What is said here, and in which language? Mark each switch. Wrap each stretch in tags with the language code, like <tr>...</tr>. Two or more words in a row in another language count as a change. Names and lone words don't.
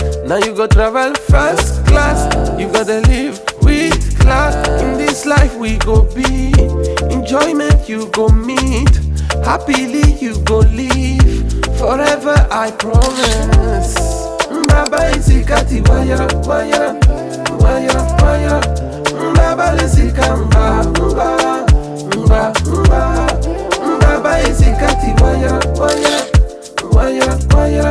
<pcm>Now you go travel first class. You gotta live with class. In this life we go be. Enjoyment you go meet. Happily you go live. Forever I promise.</pcm> <yo>Baba isikati wayara, wayara, wayara, wayara. Baba isikamba, mba, mba, mba. Baba isikati wayara, wayara, wayara, wayara.</yo>